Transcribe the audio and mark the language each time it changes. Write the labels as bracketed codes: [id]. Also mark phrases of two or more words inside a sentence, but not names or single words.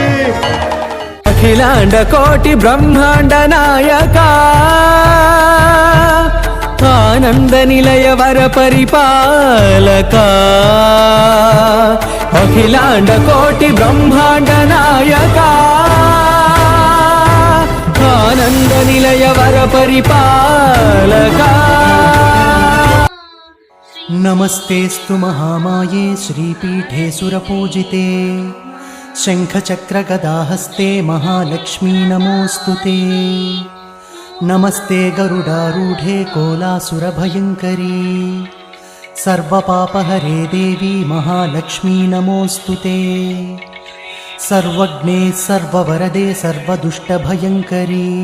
[te] అఖిలాండ కోటి బ్రహ్మాండ నాయక ఆనంద నిలయ వర పరిపాలక అఖిలాండ కోటి బ్రహ్మాండ నాయక ఆనంద నిలయ వర పరిపాలక [sa] नमस्तेऽस्तु महामाये श्रीपीठे सुरपूजिते शङ्खचक्रगदाहस्ते महालक्ष्मी नमोऽस्तु ते नमस्ते गरुडारूढे कोलासुरभयङ्करी सर्वपापहरे देवी महालक्ष्मी नमोऽस्तुते सर्वज्ञे सर्ववरदे सर्वदुष्टभयङ्करी